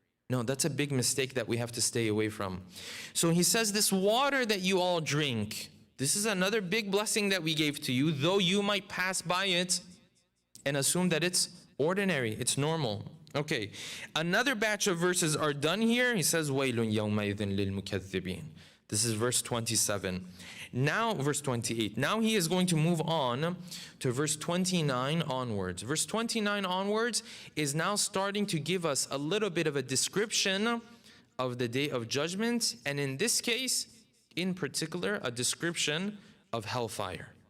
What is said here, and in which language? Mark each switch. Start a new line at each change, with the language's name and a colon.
English: No, that's a big mistake that we have to stay away from. So he says, this water that you all drink, this is another big blessing that we gave to you, though you might pass by it and assume that it's ordinary, it's normal. Okay, another batch of verses are done here. He says,
Arabic: وَيْلٌ يَوْمَئِذٍ لِلْمُكَذِّبِينَ.
English: This is verse 27. Now, verse 28. Now he is going to move on to verse 29 onwards. Verse 29 onwards is now starting to give us a little bit of a description of the day of judgment, and in this case, in particular, a description of hellfire.